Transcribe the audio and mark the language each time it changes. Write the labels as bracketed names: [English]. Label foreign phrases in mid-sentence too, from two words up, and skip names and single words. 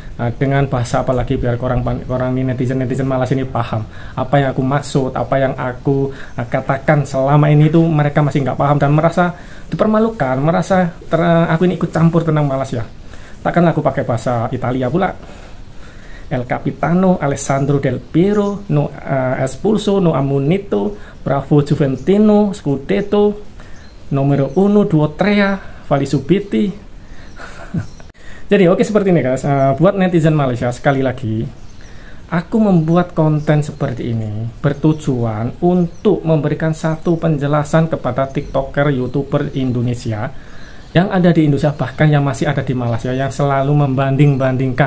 [Indonesian] Dengan bahasa apalagi biar orang ini netizen Malaysia ini paham apa yang aku maksud, apa yang aku katakan selama ini itu mereka masih nggak paham dan merasa dipermalukan, merasa aku ini ikut campur tentang Malaysia. Takkan aku pakai bahasa Italia pula. [Italian] El Capitano Alessandro Del Piero no espulso no ammonito bravo Juventino Scudetto numero 1 2 3 Vali Subiti. [Indonesian] Jadi oke, seperti ini, guys. Buat netizen Malaysia, sekali lagi aku membuat konten seperti ini bertujuan untuk memberikan satu penjelasan kepada TikToker, YouTuber Indonesia yang ada di Indonesia, bahkan yang masih ada di Malaysia, yang selalu membanding-bandingkan.